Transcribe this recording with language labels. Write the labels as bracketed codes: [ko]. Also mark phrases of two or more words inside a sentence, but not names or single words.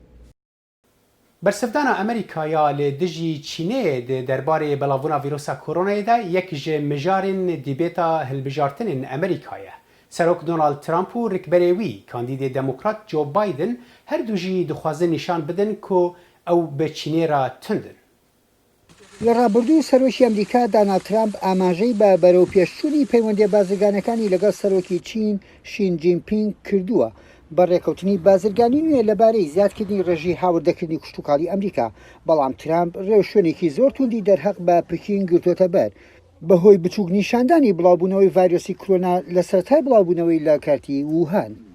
[ku] Bersivdana Amerîkaya li dijî Çînê di derbarê belavbûna vîrusa koronayê de yek ji mijarên dîbêta hilbijartinên Amerîkayê. Serok Donald Trump û rikberê wî kandîdê demokrat Joe Biden her du jî dixwazin nîşan bidin ku ew bi Çînê re tundin. [ckb] Li ڕابردووی سەرۆکی ئەمریکا دۆنالد ترامپ ئاماژەی بە بەرەوپێشچوونی پەیوەندی بازرگانەکانی لەگەڵ سەرۆکی چین شین جینپینگ کردووە بە ڕێکەوتنی بازرگانی نوێ لەبارەی زیادکردنی ڕێژی هاوردەکردنی کوشتتوکاڵی ئەمریکا، بەڵام ترامپ ڕێو شوێنێکی زۆر توندی دەرهەق بە پکین گرتوۆتە بەر بەهۆی بچووک نیشاندانی بڵاوبوونەوەی ڤایرۆسی کۆرۆنا لە سەرەتای بڵاوبوونەوەی لە کارتی ووهان.